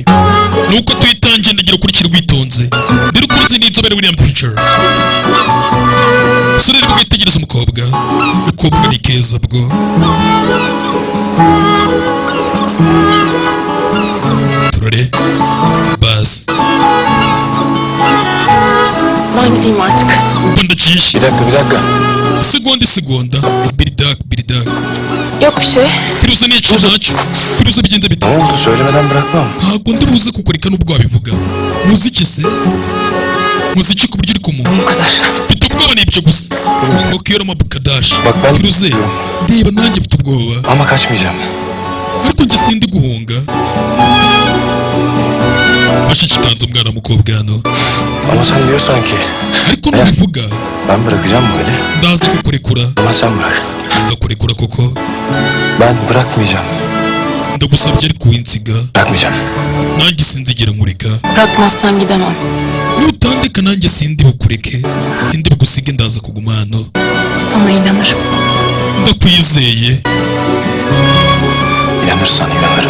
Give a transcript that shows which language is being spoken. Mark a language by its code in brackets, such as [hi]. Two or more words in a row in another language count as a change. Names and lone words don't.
[rw] Nuko tuyitangiye ndagera kuri kire witonze. Ndi rukuruzi n'inzobere William Teacher. Sore rero witegereza umukobwa. Umukobwa ni keza bwo. Turore. Bas. [tr] Ben gideyim artık. [rw] Bandacisha. [tr] Bir dakika. Segonda. Bir dak. Yok bir şey. [rw] Firuze ni iki ntacyo. Firuze bigenze bite? [tr] Ne oldu? Söylemeden bırakmam. [rw] Ntabwo ndi buze kukureka nubwo wabivuga. Muziki se? Muziki ku buryo uri kumunga. [tr] Bu kadar. [rw] Mfite ubwoba ni ibyo gusa. [tr] Bakıyorum abukadaş. Bak ben- Firuze. [rw] Ndeba nanjye mfite ubwoba. [tr] Ama kaçmayacağım. [rw] Ariko njye sindi guhunga. Fashe ikiganza umwana mukobwa hano. [tr] Ama sen diyorsan ki [rw] Ariko nubivuga [tr] ben bırakacağım böyle. [rw] ndaza kukurekura. [tr] Ama sen bırak. [rw] Ndakurekura koko. [tr] Ben bırakmayacağım. [rw] ndagusabye ariko winsiga. [tr] Bırakmayacağım. [rw] Nanjye sinzigera nkureka. [tr] Bırakmazsan gidemem. [rw] Nutandika nanjye sindi bukureke. Sindi bugusige ndaza kuguma hano. [tr] Sana inanırım. [rw] Ndakwizeye. [tr] İnanırsan inanırım.